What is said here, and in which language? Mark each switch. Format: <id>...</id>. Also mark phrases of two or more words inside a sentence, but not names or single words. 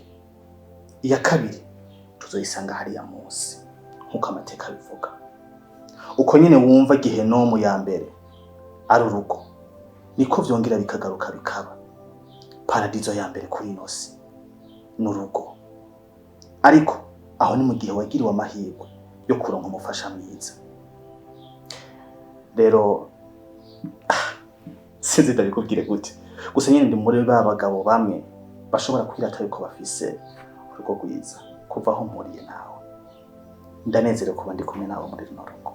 <rn>Iya kabiri tuzoyisanga hariya munsi nkuko amateka bivuga. Uko nyine wumva gihenomu ya mbere ari urugo, niko vyongera bikagaruka bikaba paradizo ya mbere kuri inosi n'urugo. Ariko aho ni mu gihe wagiriwe amahirwe yo kuronka umufasha mwiza. Rero sinzi ndabikubwire gute, gusa nyine ndi muri ba bagabo bamwe bashobora kwirata yuko bafise urugo rwiza. Kuva aho mpuriye nawe ndanezerewe kuba ndi kumwe nawe muri runo rugo.</rn>